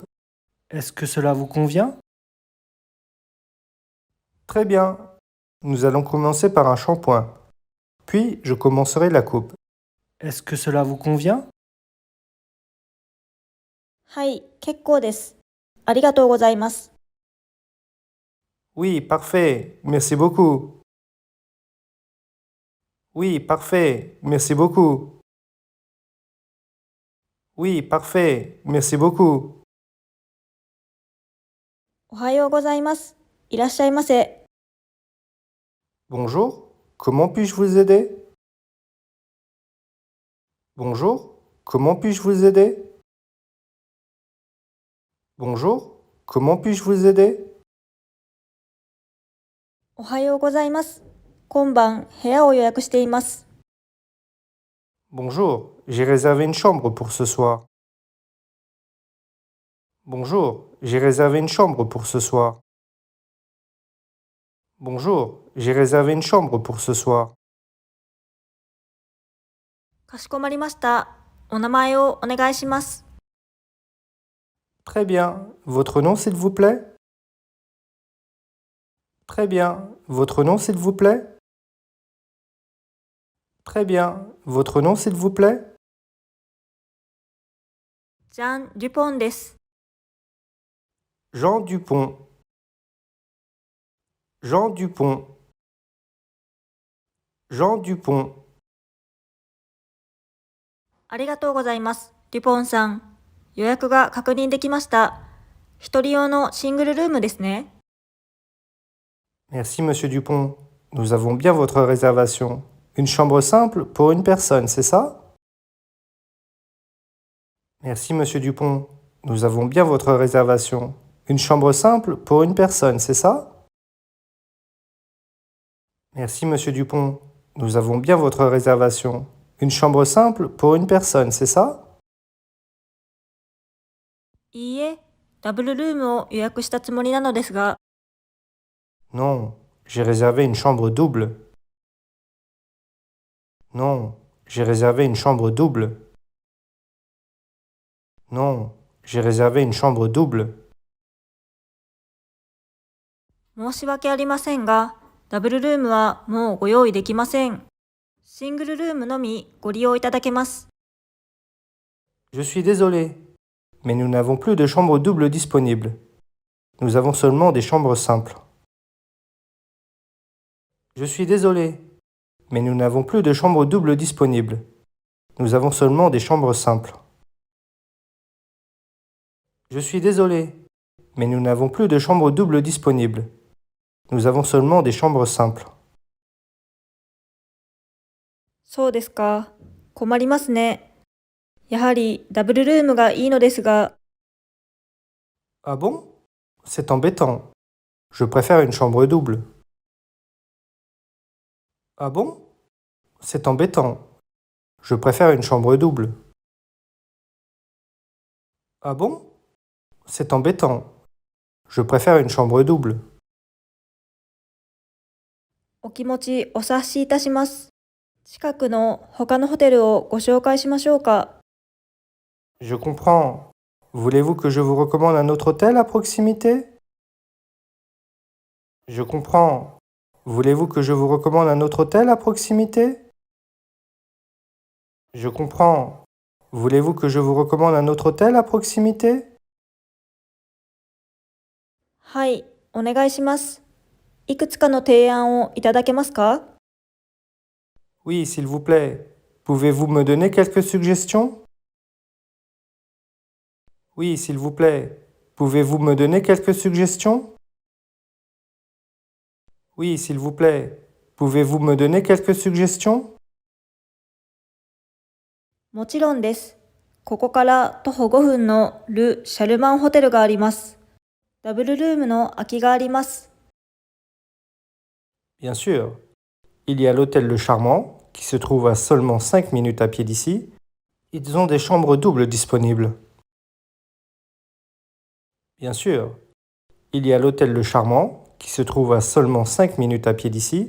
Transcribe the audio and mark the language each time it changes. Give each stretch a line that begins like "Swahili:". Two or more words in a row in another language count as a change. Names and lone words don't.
French: Est-ce que cela vous convient? Très bien. Nous allons commencer par un shampoing. Puis, je commencerai la coupe. Est-ce que cela vous convient?
Japanese: はい、結構です。ありがとうございます。
French: Oui, parfait. Merci beaucoup. Oui, parfait. Merci beaucoup. Oui, parfait. Merci beaucoup.
Japanese: おはようございます。いらっしゃいませ。
French: Bonjour. Comment puis-je vous aider? Bonjour. Comment puis-je vous aider? Bonjour. Comment puis-je vous aider?
Japanese: おはようございます。今晩、部屋を予約しています。
French: Bonjour. J'ai réservé une chambre pour ce soir. Bonjour. J'ai réservé une chambre pour ce soir. Bonjour. J'ai réservé une chambre pour ce soir.
Japanese: かしこまりました。お名前をお願いします。
French: Très bien. Votre nom, s'il vous plaît? Très bien. Votre nom, s'il vous plaît? Très bien. Votre nom, s'il vous plaît?
Japanese: ジャン・デュポンです。
French: Jean Dupont. Jean Dupont. Jean Dupont.
Japanese: ありがとうございます。デュポンさん。予約が確認できました。一人用のシングルルームですね。
French: Merci, monsieur Dupont. Nous avons bien votre réservation. Une chambre simple pour une personne, c'est ça? Merci, monsieur Dupont. Nous avons bien votre réservation. Une chambre simple pour une personne, c'est ça? Merci, monsieur Dupont. Nous avons bien votre réservation. Une chambre simple pour une personne, c'est ça?
Japanese: いいえ、ダブルルームを予約したつもりなのですが。
French: Non, j'ai réservé une chambre double. Non, j'ai réservé une chambre double. Non, j'ai réservé une chambre double.
Japanese: 申し訳ありませんが、ダブルルームはもうご用意できません。シングルルームのみご利用いただけます。
French: Je suis désolé, mais nous n'avons plus de chambre double disponible. Nous avons seulement des chambres simples. Je suis désolé, mais nous n'avons plus de chambre double disponible. Nous avons seulement des chambres simples. Je suis désolé, mais nous n'avons plus de chambre double disponible. Nous avons seulement des chambres simples.
Japanese: そうですか。困りますね。やはりダブルルームがいいのですが。
French: Ah bon? C'est embêtant. Je préfère une chambre double. Ah bon? C'est embêtant. Je préfère une chambre double. Ah bon? C'est embêtant. Je préfère une chambre double.
Japanese: お気持ちお察しいたします。近くの他のホテルをご紹介しましょうか。
French: Je comprends. Voulez-vous que je vous recommande un autre hôtel à proximité? Je comprends. Voulez-vous que je vous recommande un autre hôtel à proximité? Je comprends. Voulez-vous que je vous recommande un autre hôtel à proximité?
Japanese: はい、お願いします。いくつかの提案をいただけますか？
French: Oui, s'il vous plaît. Pouvez-vous me donner quelques suggestions? Oui, s'il vous plaît. Pouvez-vous me donner quelques suggestions? Oui, s'il vous plaît. Pouvez-vous me donner quelques suggestions?
Japanese: もちろんです。ここから徒歩5分のル・シャルマンホテルがあります。ダブルルームの空きがあります。
French: Bien sûr. Il y a l'hôtel Le Charmant, qui se trouve à seulement 5 minutes à pied d'ici. Ils ont des chambres doubles disponibles. Bien sûr. Il y a l'hôtel Le Charmant, qui se trouve à seulement 5 minutes à pied d'ici.